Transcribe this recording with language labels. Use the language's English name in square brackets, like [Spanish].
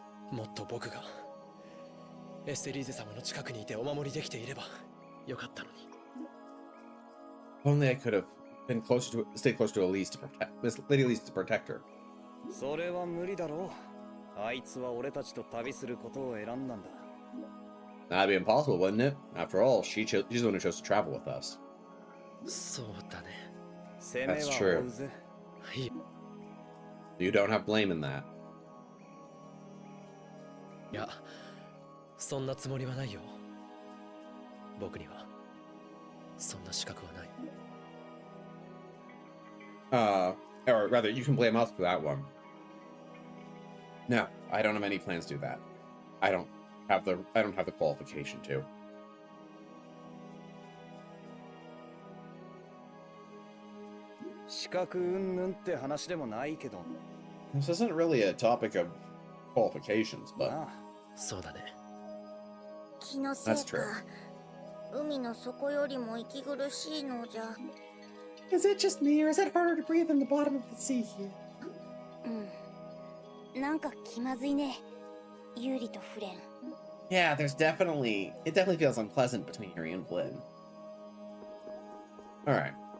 [Japanese] もっと僕がエステリーゼ様の近くにいてお守りできていればよかったのに。 [English] Only I could have been stayed closer to Elise to protect Lady Elise to protect her. [Japanese] それは無理だろう。あいつは俺たちと旅することを選んだんだ。 [English] That'd be impossible, wouldn't it? After all, she's the one who chose to travel with us. [Japanese] そうだね。 [English] That's true. [Japanese] はい。 [English] You don't have blame in that. [Japanese] いや、そんなつもりはないよ。僕にはそんな資格はない。 [English] Or rather, you can blame us for that one. No, I don't have any plans to do that. I don't have the qualification to. [Japanese] 資格云々って話でもないけど。 [English] This isn't really a topic of qualifications, but [Japanese] そうだね。気のせいか。海の底よりも息苦しいのじゃ。 [English] Is it just me, or is it harder to breathe in the bottom of the sea here? [Japanese] なんか気まずいね。ユーリとフレン。 [English] Yeah, it definitely feels unpleasant between Yuri and Flynn. Alright.